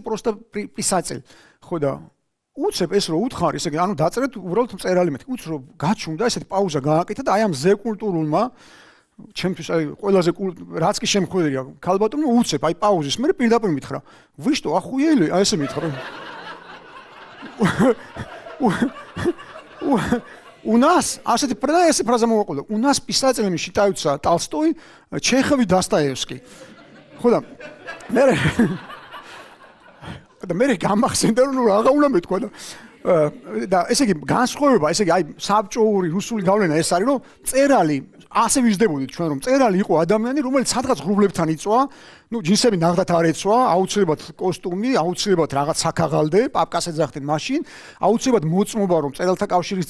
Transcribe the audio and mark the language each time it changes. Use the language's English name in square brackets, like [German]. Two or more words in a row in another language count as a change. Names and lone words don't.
[Russian] просто писатель [Georgian] ხო და უცებ ეს რომ უთხარი ესე იგი ანუ დაწერეთ უბრალოდ მწერალი მეთქი უც რომ გაჩუმდა ესეთი პაუზა გააკეთა და აი ამ ზე კულტურულმა ჩემთვის აი ყველაზე რაც კი შემხვედრია ქალბატონო უცებ აი პაუზის მე პირდაპირ მითხრა [Russian] вы что охуели [Georgian] აი ესე მითხრა [Russian] у нас [Georgian] ასეთი ფრაზა მოვაყოლა [Russian] у нас писателями считаются Толстой, Чехов и Достоевский [Georgian] ხო და მე გამახსენდა რომ რაღა უნდა მეთქვა და ესე იგი განსხვავება ესე იგი აი საბჭოური რუსული გავლენა ეს არის რომ წერალი ასე ვიზრდებოდით ჩვენ რომ წერალი იყო ადამიანი რომელიც სადღაც ღრუბლებთან იწვა ну ჯინსები ნახდათ არ ეცვა აუცილებლად კოსტუმი აუცილებლად რაღაც საქაღალდე პაპკას ეძახდნენ მაშინ აუცილებლად მოწმობა რომ წერალთა კავშირის